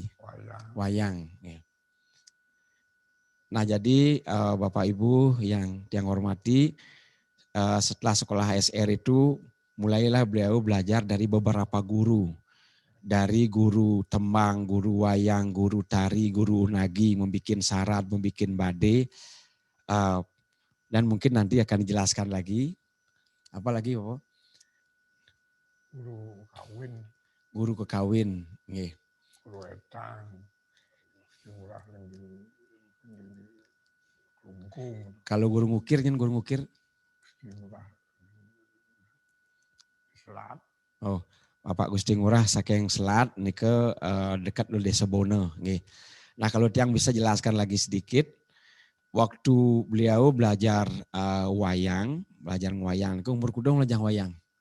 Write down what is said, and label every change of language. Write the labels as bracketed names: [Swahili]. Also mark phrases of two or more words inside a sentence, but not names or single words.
[Indonesian] Wayang. Ya. Nah jadi Bapak Ibu yang hormati, setelah sekolah SR itu mulailah beliau belajar dari beberapa guru. Dari guru Temang, guru wayang, guru tari, guru nagi, membikin syarat, membikin bade. Dan mungkin nanti akan dijelaskan lagi. Apa lagi Bapak? Guru kekawin. Nggih. Guru etang. Kalau guru ngukir, guru ngukir? Selat. Oh, Bapak Gusti Ngurah saking Selat nike dekat di Desa Bono. Nggih. Nah kalau tiang bisa jelaskan lagi sedikit, waktu beliau belajar wayang itu umur kudung belajar wayang.